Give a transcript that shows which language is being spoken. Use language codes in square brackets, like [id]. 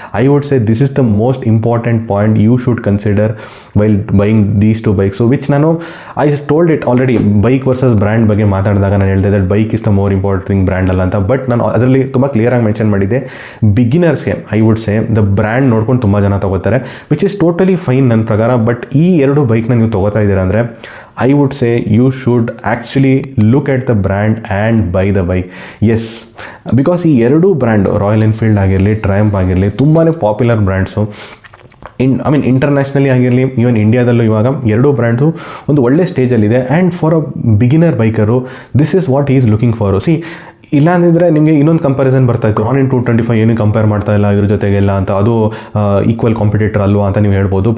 [en] I would say this is the most important point you should consider while buying these two bikes. [kn] So which ನಾನು I told it already. Bike versus brand ಬಗ್ಗೆ ಮಾತಾಡಿದಾಗ ನಾನು ಹೇಳಿದೆ that bike is the more important thing, brand ಅಲ್ಲ ಅಂತ. But ನಾನು ಅದರಲ್ಲಿ ತುಂಬ ಕ್ಲಿಯರಾಗಿ ಮೆನ್ಷನ್ ಮಾಡಿದ್ದೆ, ಬಿಗಿನರ್ಸ್ಗೆ I would say the brand ನೋಡ್ಕೊಂಡು ತುಂಬ ಜನ ತೊಗೋತಾರೆ, ವಿಚ್ ಇಸ್ ಟೋಟಲಿ ಫೈನ್ ನನ್ನ ಪ್ರಕಾರ. ಬಟ್ ಈ ಎರಡು ಬೈಕ್ನ ನೀವು ತೊಗೋತಾ ಇದ್ದೀರಾ ಅಂದರೆ [en] I would say you should actually look at the brand and buy the bike. [kn] Yes, because ಈ ಎರಡು ಬ್ರ್ಯಾಂಡ್ ರಾಯಲ್ ಎನ್ಫೀಲ್ಡ್ ಆಗಿರಲಿ, ಟ್ರಯಂಫ್ ಆಗಿರಲಿ, ತುಂಬಾ ಪಾಪ್ಯುಲರ್ ಬ್ರ್ಯಾಂಡ್ಸು. ಇಂಟರ್ನ್ಯಾಷನಲಿ ಆಗಿರಲಿ, ಈವನ್ ಇಂಡಿಯಾದಲ್ಲೂ ಇವಾಗ ಎರಡೂ ಬ್ರ್ಯಾಂಡ್ಸು ಒಂದು ಒಳ್ಳೆ ಸ್ಟೇಜಲ್ಲಿದೆ. [en] And for a beginner biker this is what is looking for. [kn] C, ಇಲ್ಲಾಂದಿದ್ರೆ ನಿಮಗೆ ಇನ್ನೊಂದು ಕಂಪ್ಯಾರಿಸನ್ ಬರ್ತಾಯಿತ್ತು, ರಾನಿನ್ 225 ಏನು ಕಂಪೇರ್ ಮಾಡ್ತಾ ಇಲ್ಲ ಇದ್ರ ಜೊತೆಗೆಲ್ಲ ಅಂತ, ಅದು ಈಕ್ವಲ್ ಕಾಂಪಿಟೇಟರ್ ಅಲ್ವಾ ಅಂತ ನೀವು ಹೇಳ್ಬೋದು.